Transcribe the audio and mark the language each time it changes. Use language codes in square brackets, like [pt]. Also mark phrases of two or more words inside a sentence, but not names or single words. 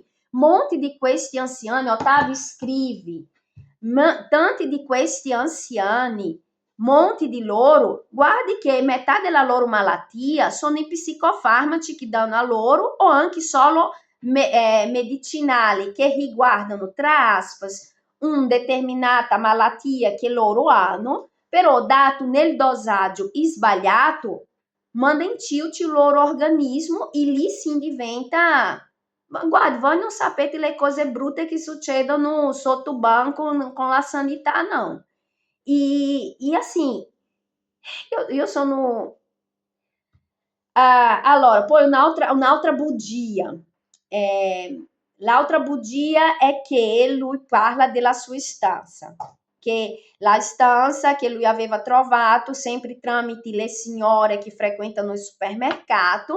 [it] Molti di questi anziani, Otávio scrive, tanti di questi anziani, molti di loro, guardi che metà della loro malattia sono i psicofarmaci che danno a loro o anche solo medicinali che riguardano, tra aspas, una determinata malattia che loro hanno, però dato nel dosaggio sbagliato, manda in tilt il loro organismo e lì si diventa. Ma guarda, voi non sapete le cose brutte che succedono sotto banco con la sanità, [pt] não. E assim, [it] io sono. Allora, poi un'altra bugia. L'altra bugia è che lui parla della sua stanza, che la stanza che lui aveva trovato sempre tramite le signore che frequentano il supermercato.